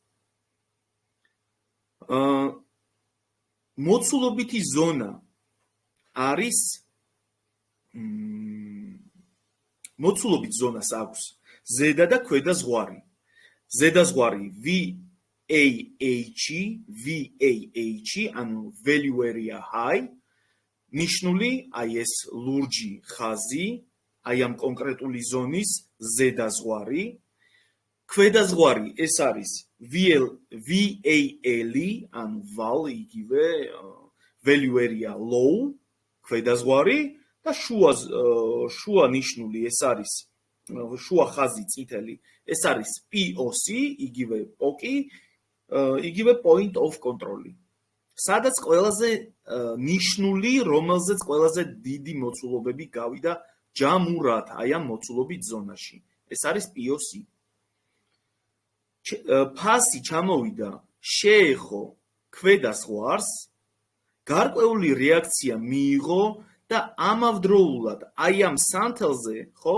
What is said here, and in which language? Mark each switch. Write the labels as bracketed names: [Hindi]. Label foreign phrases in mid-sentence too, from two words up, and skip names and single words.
[Georgian] მოცულობითი ზონა არის მოცულობით ზონას აქვს ზედა და ქვედა ზღვარი. ზედა ზღვარი VAH, ანუ [English] value area high, [Georgian] ნიშნული აი ეს ლურჯი ხაზი, აი ამ კონკრეტული ზონის ზედა ზღვარი. ქვედა ზღვარი ეს არის VAL, ანუ val, იგივე [English] value area low, [Georgian] ქვედა ზღვარი და შუა ნიშნული ეს არის შუა ხაზი წითელი, ეს არის POC, იგივე POC, იგივე [English] point of control. [Georgian] სადაც ყველაზე ნიშნული, რომელზეც ყველაზე დიდი მოცულობები გავიდა ჯამურად აი ამ მოცულობით ზონაში. ეს არის POC. ფასი ჩამოვიდა, შეეხო ქვედა ზღვარს, გარკვეული რეაქცია მიიღო და ამავდროულად აი ამ სანთელზე, ხო?